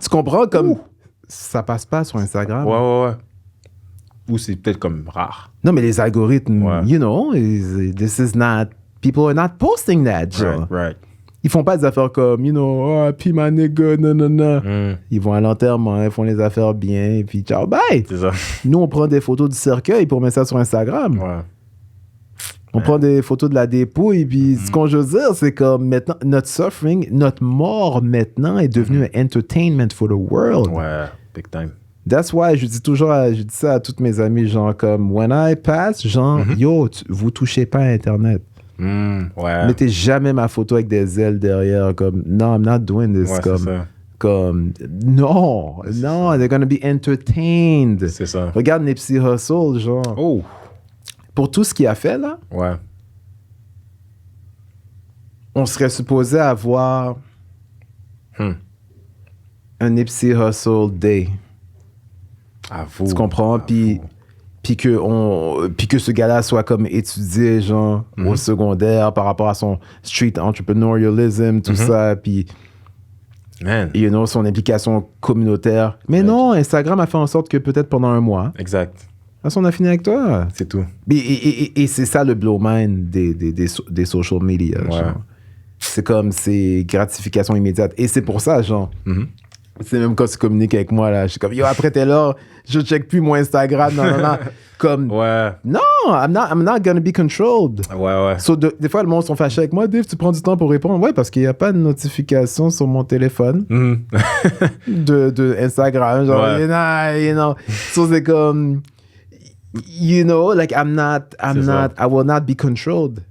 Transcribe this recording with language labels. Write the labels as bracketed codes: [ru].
[fr] Tu comprends comme ça passe pas sur Instagram. Ouais, ouais, ouais. Ou c'est peut-être comme rare. Non, mais les algorithmes, Ouais. [en] you know, this is not, people are not posting that, genre. Right. [fr] Ils font pas des affaires comme, you know, oh, puis ma nigga, nanana. Mm. Ils vont à l'enterrement, ils font les affaires bien, et puis ciao, bye. C'est ça. Nous, on prend des photos du cercueil pour mettre ça sur Instagram. Ouais. On prend des photos de la dépouille, puis ce qu'on veut dire, c'est comme maintenant, notre suffering, notre mort maintenant est devenu un [en] entertainment for the world. Ouais, big time. That's why [fr] je dis toujours, je dis ça à toutes mes amis, genre comme, [en] when I pass, [fr] genre, yo, vous touchez pas à Internet. Ouais. Mettez jamais ma photo avec des ailes derrière, comme, [en] no, I'm not doing this, [fr] Ouais, c'est ça. [en] comme, non, they're gonna be entertained. [fr] C'est ça. Regarde Nipsey Hussle, genre, Oh. pour tout ce qu'il a fait, là, Ouais. on serait supposé avoir un Nipsey Hussle Day. À vous. Tu comprends? Puis que ce gars-là soit comme étudié, genre, au secondaire par rapport à son street entrepreneurialism, tout ça, puis, [en] Man. [fr] you know, son implication communautaire. Mais non, Instagram a fait en sorte que peut-être pendant un mois, Exact. on a fini avec toi. C'est tout. Et c'est ça le blow mind des social media. Ouais. Genre. C'est comme, c'est gratification immédiate. Et c'est pour ça, genre, c'est même quand tu communiques avec moi, là, je suis comme, yo, après t'es là, je check plus mon Instagram, non. Comme, Ouais. [en] non, I'm not gonna be controlled. [fr] Ouais. So, des fois, le monde sont fâchés avec moi. Dave, tu prends du temps pour répondre. Ouais, parce qu'il n'y a pas de notification sur mon téléphone de Instagram. Genre, Ouais. [en] you know. So, [fr] c'est comme, [en] you know, like, I will not be controlled.